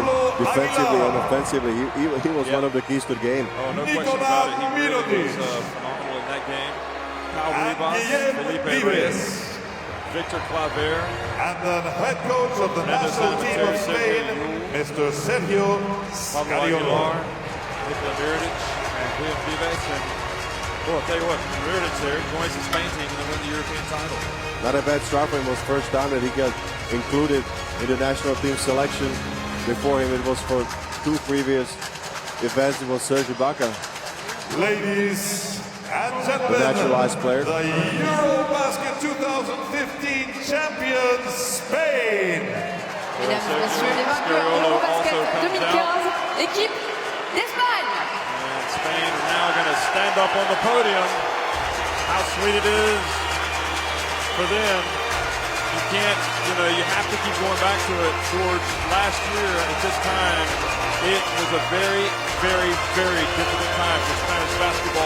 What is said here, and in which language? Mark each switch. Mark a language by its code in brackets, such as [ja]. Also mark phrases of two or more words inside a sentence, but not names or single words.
[en] Pablo defensively Aguilar. and offensively, he was one of the keys to the game. Oh, no question about it. He really Mirotic. was phenomenal in that game. Pau And Rivas, Guillermo Felipe Vives. Reyes, Victor Claver, And the head coach of the Fernando national team of Sanemeterio, Spain, Mr. Sergio Pablo Scariolo. Aguilar, Nikola Mirotic, and Guillermo Vives. And well, I'll tell you what, Mirotic there joins the Spain team and they win the European title. Not a bad start for him. It was the first time that he got included in the national team selection. Before him, it was for 2 previous events. It was Serge Ibaka. Ladies and The gentlemen, naturalized player. the Eurobasket 2015 champions, Spain. [fr] Mesdames et messieurs, les vainqueurs de l'Eurobasket 2015, équipe d'Espagne. [en] And Spain is now going to stand up on the podium. How sweet it is for them. You can't, you have to keep going back to it. George, last year at this time, it was a very, very, very difficult time for Spanish basketball.